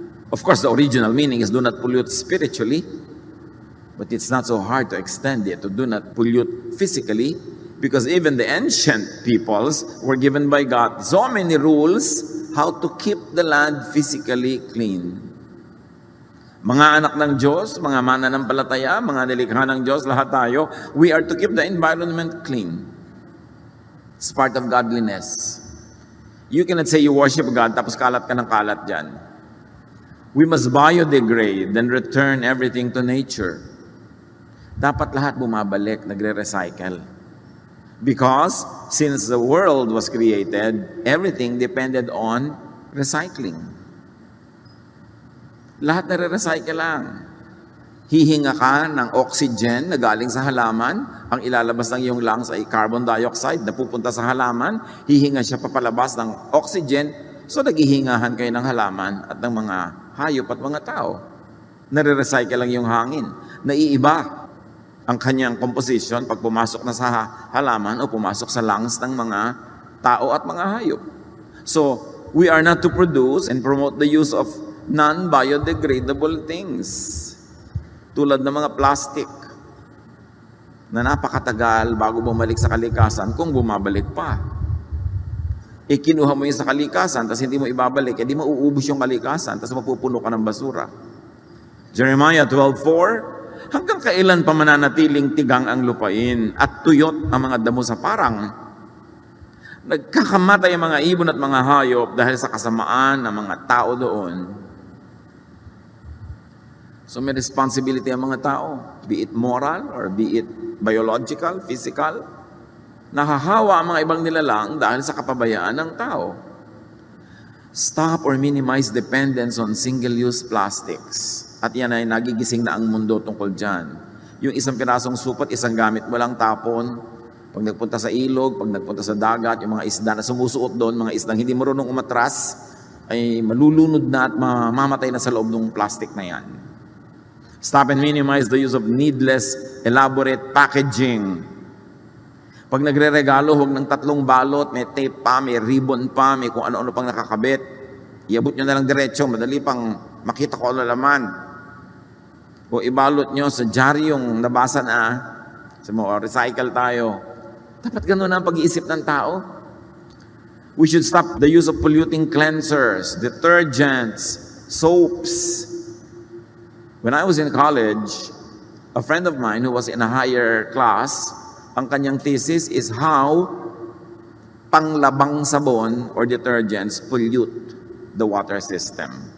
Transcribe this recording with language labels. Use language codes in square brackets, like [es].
[en] Of course, the original meaning is do not pollute spiritually, but it's not so hard to extend it to do not pollute physically, because even the ancient peoples were given by God so many rules how to keep the land physically clean. [tl] Mga anak ng Diyos, mga mananampalataya, mga nilikha ng Diyos, lahat tayo, [en] we are to keep the environment clean. It's part of godliness. You cannot say you worship God [tl] tapos kalat ka ng kalat dyan. [en] We must biodegrade and return everything to nature. [tl] Dapat lahat bumabalik, nagre-recycle. [en] Because since the world was created, everything depended on recycling. [tl] Lahat nare-recycle lang. Hihinga ka ng oxygen na galing sa halaman, ang ilalabas ng iyong lungs ay carbon dioxide na pupunta sa halaman, hihinga siya papalabas ng oxygen, so naghihingahan kayo ng halaman at ng mga hayop at mga tao. Nare-recycle lang yung hangin. Naiiba ang kanyang composition pag pumasok na sa halaman o pumasok sa lungs ng mga tao at mga hayop. [en] So, we are not to produce and promote the use of non-biodegradable things. [tl] Tulad ng mga plastic na napakatagal bago bumalik sa kalikasan kung bumabalik pa. Kinuha mo yun sa kalikasan tapos hindi mo ibabalik, di mauubos yung kalikasan tapos mapupuno ka ng basura. Jeremiah 12:4, hanggang kailan pa mananatiling tigang ang lupain at tuyot ang mga damo sa parang? Nagkakamatay ang mga ibon at mga hayop dahil sa kasamaan ng mga tao doon. So may responsibility ang mga tao, [en] be it moral or be it biological, physical. [tl] Nahahawa ang mga ibang nilalang dahil sa kapabayaan ng tao. [en] Stop or minimize dependence on single-use plastics. [tl] At yan ay nagigising na ang mundo tungkol dyan. Yung isang pirasong supot, isang gamit mo lang tapon. Pag nagpunta sa ilog, pag nagpunta sa dagat, yung mga isda na sumusuot doon, mga isdang hindi marunong umatras, ay malulunod na at mamamatay na sa loob ng plastic na yan. [en] Stop and minimize the use of needless, elaborate packaging. [tl] Pag nagre-regalo, huwag ng 3 balot, may tape pa, may ribbon pa, may kung ano-ano pang nakakabit. Iabot nyo na lang diretso, madali pang makita ko ano laman. O ibalot nyo sa diaryong nabasa na, sa mga recycle tayo. Dapat ganun ang pag-iisip ng tao. [en] We should stop the use of polluting cleansers, detergents, soaps. When I was in college, a friend of mine who was in a higher class, [tl] ang kanyang [en] thesis is how [tl] panglabang sabon [en] or detergents pollute the water system.